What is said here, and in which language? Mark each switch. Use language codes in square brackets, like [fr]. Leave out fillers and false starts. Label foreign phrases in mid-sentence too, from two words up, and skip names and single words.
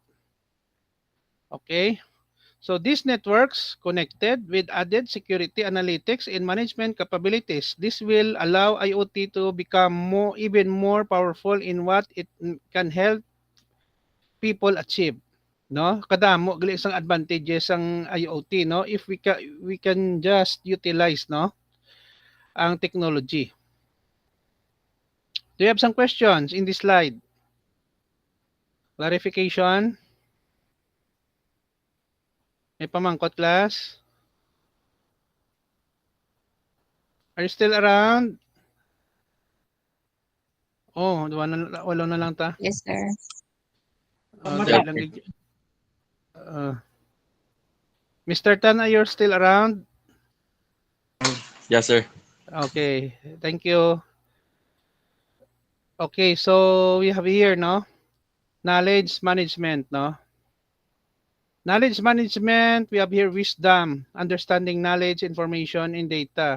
[en] Okay. So these networks connected with added security analytics and management capabilities. This will allow IoT to become even more powerful in what it can help people achieve. [hil] Kadamo gali isang [en] advantages ang IoT if we can just utilize ang technology. Do you have some questions in this slide? [hil] Clarification? May pamangkot, class? [en] Are you still around? [hil] Oh, wala na lang ta. [en] Yes, sir. Mr. Tan, are you still around? Yes, sir. Okay, thank you. Okay, so we have here, no? Knowledge management, no? Knowledge management, we have here wisdom, understanding knowledge, information, and data.